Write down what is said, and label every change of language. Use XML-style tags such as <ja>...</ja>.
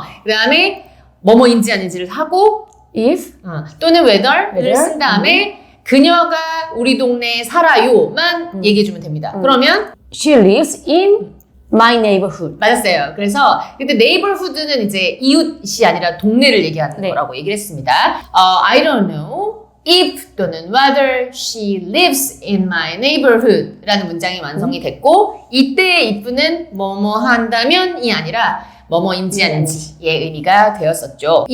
<ko>그 다음에 뭐뭐인지 아닌지를 하고</ko> <en>If.</en> <ko>또는 whether를 쓴 다음에 그녀가 우리 동네에 살아요만 얘기해주면 됩니다. 그러면</ko> <en>She lives in my neighborhood.</en> <ko>맞았어요. 그래서 근데 neighborhood는 이제 이웃이 아니라 동네를 얘기하는 거라고 얘기를 했습니다.</ko> <en>I don't know if</en> <ko>또는</ko> <en>whether she lives in my neighborhood</en> <ko>라는 문장이 완성이 됐고 이때의 if는 뭐뭐 한다면이 아니라 뭐뭐인지 아닌지의 의미가 되었었죠.</ko>